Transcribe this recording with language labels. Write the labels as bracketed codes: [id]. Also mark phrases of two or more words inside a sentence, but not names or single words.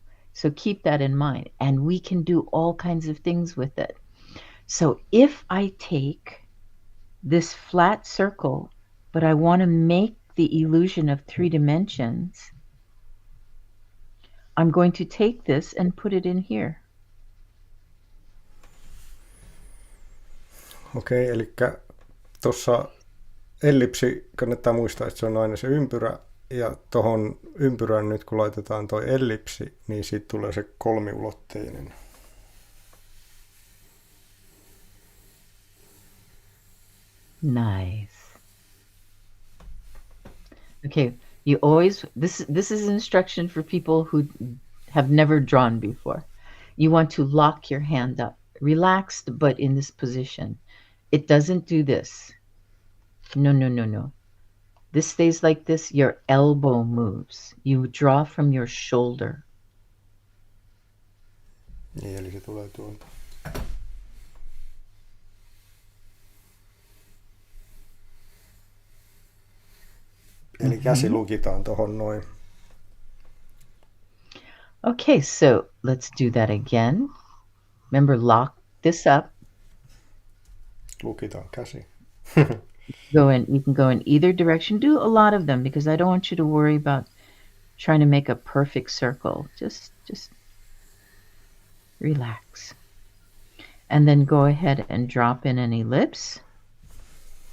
[en] So keep that in mind, and we can do all kinds of things with it. So if I take this flat circle, but I want to make the illusion of 3 dimensions, I'm going to take this and put it in here. [fi] Okei, eli tuossa ellipsi kannattaa muistaa, että se on aina se ympyrä, ja tuohon ympyrään nyt kun laitetaan toi ellipsi, niin siitä tulee se kolmiulotteinen. [en] Nice. Okay, you always this is instruction for people who have never drawn before. You want to lock your hand up, relaxed but in this position. It doesn't do this. No. This stays like this. Your elbow moves. You draw from your shoulder. [fi] Niin, eli se tulee tuolta. Eli käsi lukitaan tohon noin. [en] Okay, so let's do that again. Remember, lock this up. [fi] Lukitaan käsi. [en] You can go in either direction. Do a lot of them because I don't want you to worry about trying to make a perfect circle. Just relax. And then go ahead and drop in an ellipse.